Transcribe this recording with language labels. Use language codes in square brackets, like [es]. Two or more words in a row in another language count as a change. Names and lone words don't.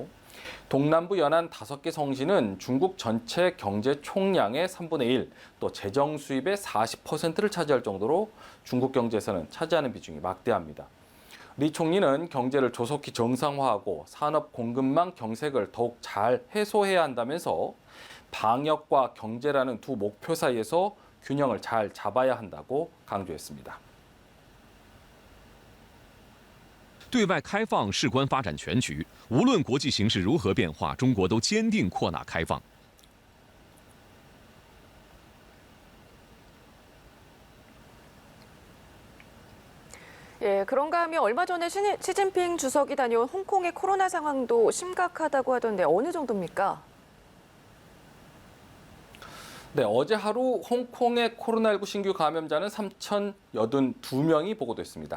[ko] 동남부 연안 5개 성시는 중국 전체 경제 총량의 3분의 1, 또 재정 수입의 40%를 차지할 정도로 중국 경제에서는 차지하는 비중이 막대합니다. 리 총리는 경제를 조속히 정상화하고 산업 공급망 경색을 더욱 잘 해소해야 한다면서 방역과 경제라는 두 목표 사이에서 균형을 잘 잡아야 한다고 강조했습니다. [zh] 对外开放事关发展全局，无论国际形势如何变化，中国都坚定扩大开放。 [ko] 예, 그런가 하면 얼마 전에 시진핑 주석이 다녀온 홍콩의 코로나 상황도 심각하다고 하던데 어느 정도입니까? 네, 어제 하루 홍콩의 코로나19 신규 감염자는 3,082명이 보고됐습니다.